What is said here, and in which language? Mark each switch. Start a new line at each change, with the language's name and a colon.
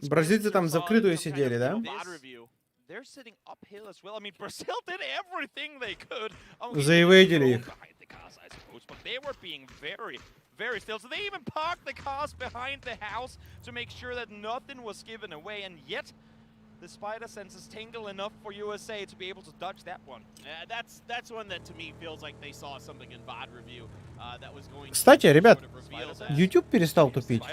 Russian: Бразильцы там закрытую сидели, да?
English: They're sitting uphill as well. I mean, Brazil did everything they could.
Russian: Заевейдили их.
English: But they were being very still. So they even parked the cars behind the house to make sure that nothing was given away. And yet, the spider senses tingle enough for USA to be able to dodge that one. That's one that to me feels like they saw something in VOD review that was going.
Russian: Кстати, ребят, YouTube перестал тупить.